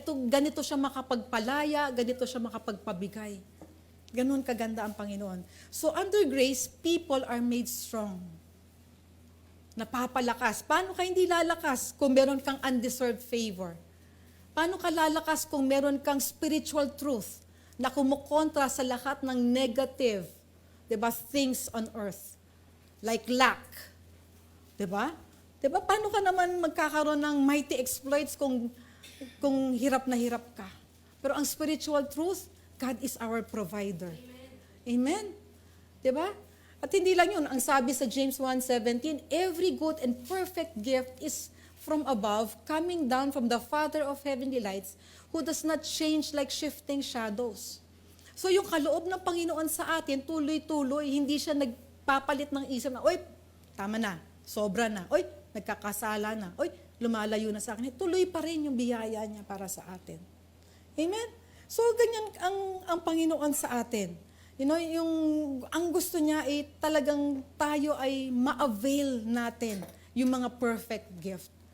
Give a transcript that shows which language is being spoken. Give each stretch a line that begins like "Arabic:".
Filipino: Ganito siya makapagpalaya, ganito siya makapagpabigay. Ganun kaganda ang Panginoon.
English: So under grace, people are made strong.
Filipino: Napapalakas. Paano ka hindi lalakas kung meron kang undeserved favor? Paano ka lalakas kung meron kang
English: spiritual truth
Filipino: na kumukontra sa lahat ng negative, diba, things on earth? Like lack. Diba? Diba? Paano ka naman magkakaroon ng mighty exploits kung hirap na hirap ka? Pero ang
English: spiritual truth, God is our provider. Amen? Diba?
Filipino: At hindi lang yun, ang sabi sa
English: James 1:17, every good and perfect gift is from above, coming down from the Father of heavenly lights, who does not change like shifting shadows.
Filipino: So yung kaloob ng Panginoon sa atin, tuloy-tuloy, hindi siya nagpapalit ng isip na, oy, tama na, sobra na, oy, nagkakasala na, oy, lumalayo na sa akin. Tuloy pa rin yung biyaya niya para sa atin. Amen? So ganyan ang Panginoon sa atin.
English: You know,
Filipino: ang gusto niya ay talagang tayo ay ma-avail natin yung mga perfect gift.